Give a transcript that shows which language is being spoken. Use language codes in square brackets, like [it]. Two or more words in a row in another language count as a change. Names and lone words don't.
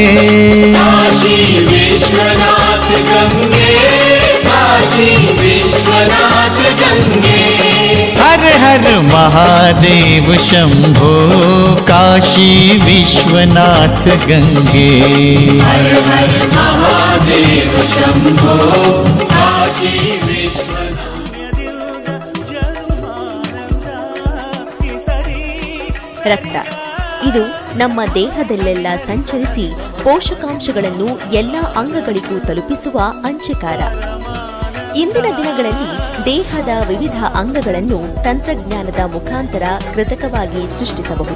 [hi] काशी विश्वनाथ गंगे काशी विश्वनाथ गंगे हर हर महादेव शंभो काशी विश्वनाथ गंगे हर हर महादेव शंभो काशी विश्वनाथ [kn] ರಕ್ತ ಇದು ನಮ್ಮ ದೇಹದಲ್ಲೆಲ್ಲ ಸಂಚರಿಸಿ ಪೋಷಕಾಂಶಗಳನ್ನು ಎಲ್ಲ ಅಂಗಗಳಿಗೂ ತಲುಪಿಸುವ ಅಂಚೆಕಾರ. ಇಂದಿನ ದಿನಗಳಲ್ಲಿ ದೇಹದ ವಿವಿಧ ಅಂಗಗಳನ್ನು ತಂತ್ರಜ್ಞಾನದ ಮುಖಾಂತರ ಕೃತಕವಾಗಿ ಸೃಷ್ಟಿಸಬಹುದು.